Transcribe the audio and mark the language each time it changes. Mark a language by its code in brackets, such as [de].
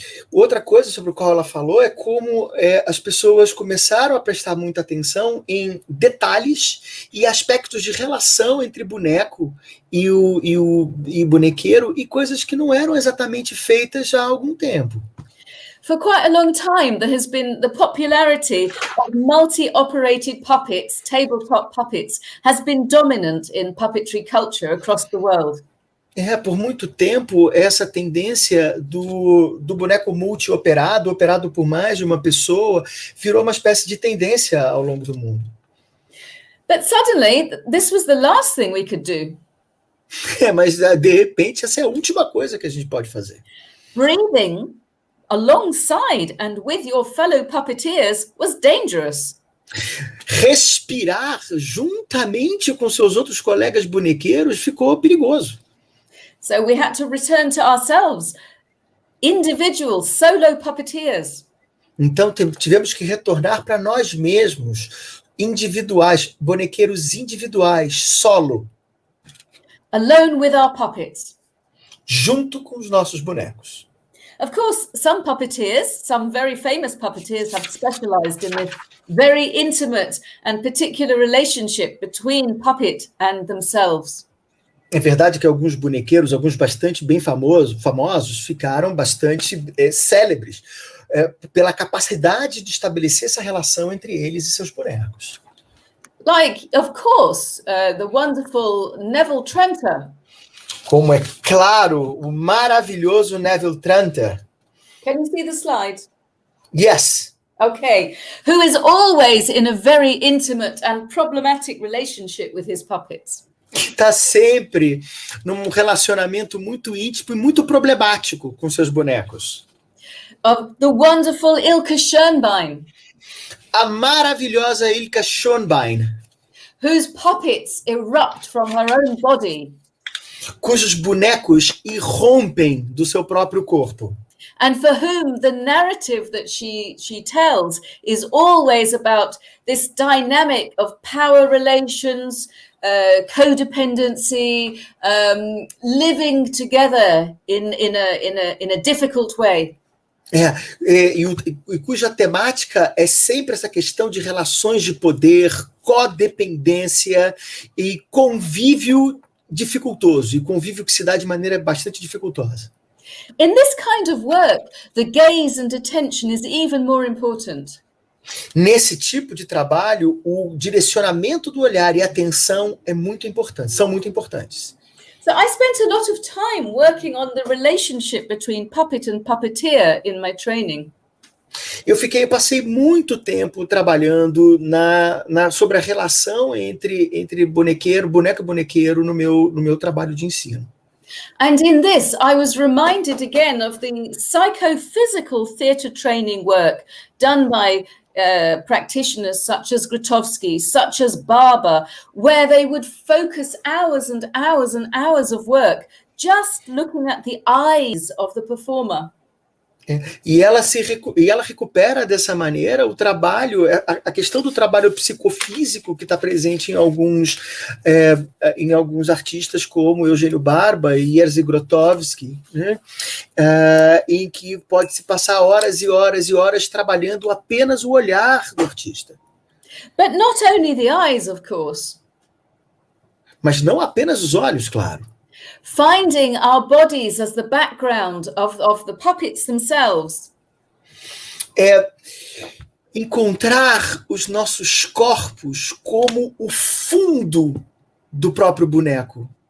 [pt] Outra coisa sobre o qual ela falou é como as pessoas começaram a prestar muita atenção em detalhes e aspectos de relação entre boneco e bonequeiro e coisas que não eram exatamente feitas há algum tempo. [en] For quite a long time, there has been the popularity of multi-operated puppets, tabletop puppets, has been dominant in puppetry culture across the world. [pt] Por muito tempo, essa tendência do boneco multi-operado, operado por mais de uma pessoa, virou uma espécie de tendência ao longo do mundo. [en] But suddenly, this was the last thing we could do. [pt] Mas, de repente, essa é a última coisa que a gente pode fazer. [en] Breathing alongside and with your fellow puppeteers was dangerous. [pt] Respirar juntamente com seus outros colegas bonequeiros ficou perigoso. [en] So we had to return to ourselves, individual solo puppeteers. [pt] Então tivemos que retornar para nós mesmos, individuais, bonequeiros individuais, solo. [en] Alone with our puppets. [pt] Junto com os nossos bonecos. [en] Of course, some puppeteers, some very famous puppeteers have specialized in this very intimate and particular relationship between puppet and themselves. [pt] É verdade que alguns bonequeiros, alguns bastante bem famosos, ficaram bastante célebres pela capacidade de estabelecer essa relação entre eles e seus bonecos. [en] Like, of course, the wonderful Neville Trenter. [pt] Como é claro, o maravilhoso Neville Trenter. [en] Can you see the slide? Yes. Okay. Who is always in a very intimate and problematic relationship with his puppets. [pt] Que está sempre num relacionamento muito íntimo e muito problemático com seus bonecos. [en] Of the wonderful Ilka Schönbein. [pt] A maravilhosa Ilka Schönbein. [en] Whose puppets erupt from her own body. [pt] Cujos bonecos irrompem do seu próprio corpo. [en] And for whom the narrative that she tells is always about this dynamic of power relations, codependency, living together in a difficult way. [pt] E cuja temática é sempre essa questão de relações de poder, codependência e convívio dificultoso, e convívio que se dá de maneira bastante dificultosa. [en] In this kind of work, the gaze and attention is even more important. [pt] Nesse tipo de trabalho, o direcionamento do olhar e a atenção são muito importantes. [en] So I spent a lot of time working on the relationship between puppet and puppeteer in my training. [pt] Passei muito tempo trabalhando sobre a relação entre boneco e bonequeiro no meu trabalho de ensino. [en] And in this, I was reminded again of the psychophysical theatre training work done by practitioners such as Grotowski, such as Barber, where they would focus hours and hours and hours of work just looking at the eyes of the performer. [pt] E ela recupera dessa maneira o trabalho, a questão do trabalho psicofísico que está presente em alguns artistas como Eugênio Barba e Jerzy Grotowski, né? Em que pode-se passar horas e horas e horas trabalhando apenas o olhar do artista. [en] But not only the eyes, of course. [pt] Mas não apenas os olhos, claro. [en] Finding our bodies as the background of the puppets themselves. [pt] Encontrar os nossos corpos como o fundo do próprio boneco.